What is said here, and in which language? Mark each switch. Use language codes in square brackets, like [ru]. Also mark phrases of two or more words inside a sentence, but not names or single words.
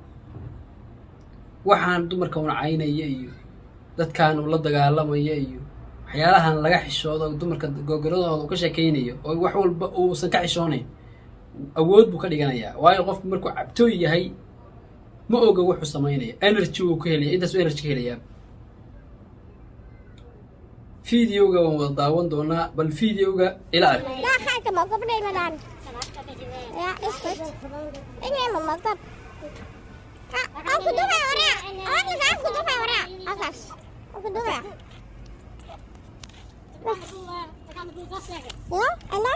[so] waxaan dumarka una caynaya iyo dadkaan uu la dagaalamaya iyo waxyaalahan laga xishoodo dumarka gogoladooda uu ka sheekaynayo oo wax walba uusan ka xishoonayn awood buu ka dhiganayaa. waayo qofku markuu cabtooy yahay ma oga wuxuu samaynayo, energy uu ka helaya, intaasuu energy ka helayaa. fideoga waan wada daawan doonaa, bal fideoga ila ark. [nl] Daar ga ik hem ook opnemen dan. Ja, is goed. Ik neem hem ook op. Afgedoe maar hoor. Anders afgedoe maar hoor. Anders. Afgedoe maar. We gaan de boel vastleggen. Ja, en dan?